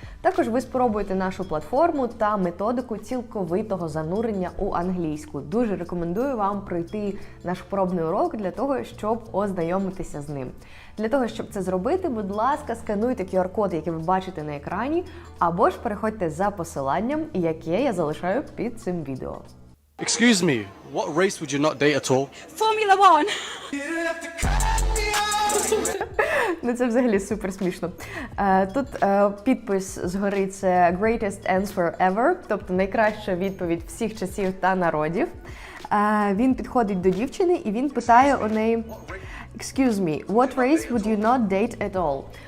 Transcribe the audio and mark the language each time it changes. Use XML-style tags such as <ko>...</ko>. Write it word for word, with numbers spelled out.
<uk>Також ви спробуєте нашу платформу та методику цілковитого занурення у англійську. Дуже рекомендую вам пройти наш пробний урок для того, щоб ознайомитися з ним. Для того, щоб це зробити, будь ласка, скануйте ку ар код, який ви бачите на екрані, або ж переходьте за посиланням, яке я залишаю під цим відео.</uk> <en>Excuse me, what race would you not date at all? Formula One!</en> <uk>Ну це взагалі супер смішно. Тут підпис згори це</uk> <en>greatest answer ever,</en> <uk>тобто найкраща відповідь всіх часів та народів. Він підходить до дівчини і він питає у неї</uk> <en>Excuse me, what race would you not date at all?</en>